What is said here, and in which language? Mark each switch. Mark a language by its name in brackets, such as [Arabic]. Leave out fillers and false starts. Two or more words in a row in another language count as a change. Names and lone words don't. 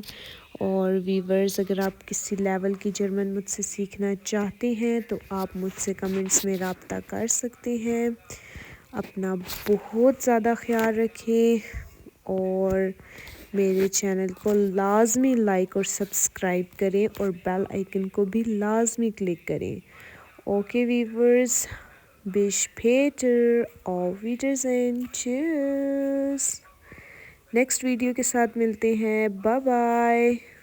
[Urdu] اور ویورز، اگر آپ کسی لیول کی جرمن مجھ سے سیکھنا چاہتے ہیں تو آپ مجھ سے کمنٹس میں رابطہ کر سکتے ہیں۔ اپنا بہت زیادہ خیال رکھیں اور میرے چینل کو لازمی لائک اور سبسکرائب کریں اور [English] bell icon [Urdu] کو بھی لازمی کلک کریں۔ [English] okay viewers, [German] bis später، auf Wiedersehen، tschüss۔ [English] next video [Urdu] کے ساتھ ملتے ہیں، [English] bye bye.